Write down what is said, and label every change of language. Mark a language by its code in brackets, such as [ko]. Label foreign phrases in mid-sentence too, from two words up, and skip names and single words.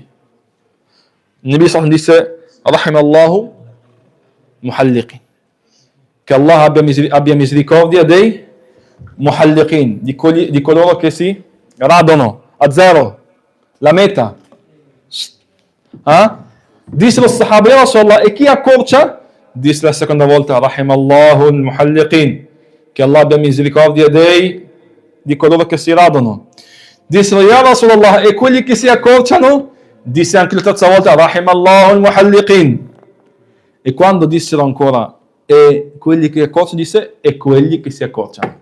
[it] Il Nabi sallallahu disse, [ar] رحم الله محلقين, [it] che Allah abbia misericordia dei muhalliqin, di coloro che si radono a zero, la meta. Disse lo sahaba, [ar] يا رسول الله, [it] e chi accorcia? Disse la seconda volta, [ar] رحم الله المحلقين, [it] che Allah abbia misericordia di coloro che si radono. Dissero, [ar] يا رسول الله, [it] e quelli che si accorciano? Disse anche la terza volta, [ar] رحم الله المحلقين, [it] E quando dissero ancora, e quelli che accorciano, disse, e quelli che si accorciano.